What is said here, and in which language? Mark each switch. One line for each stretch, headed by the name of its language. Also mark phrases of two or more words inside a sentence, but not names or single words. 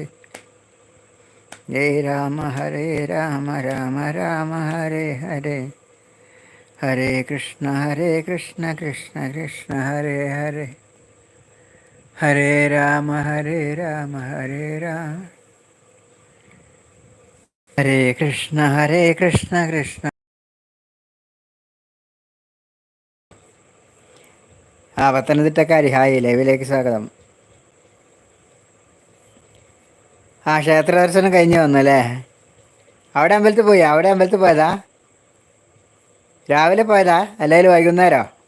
Sanskrit: ജയ രാമ രാമ രാമ ഹരേ ഹരേ. ഹരേ കൃഷ്ണ കൃഷ്ണ കൃഷ്ണ ഹരേ ഹരേ. ഹരേ രാമ രാമ രാമ. ഹരേ കൃഷ്ണ കൃഷ്ണ.
Malayalam: പത്തനംതിട്ടക്കാരി ഹായ്, ലൈവിലേക്ക് സ്വാഗതം. ക്ഷേത്ര ദർശനം കഴിഞ്ഞ് വന്നല്ലേ? അവിടെ അമ്പലത്തിൽ പോയതാ? രാവിലെ പോയതാ അല്ലെങ്കിൽ വൈകുന്നേരോ?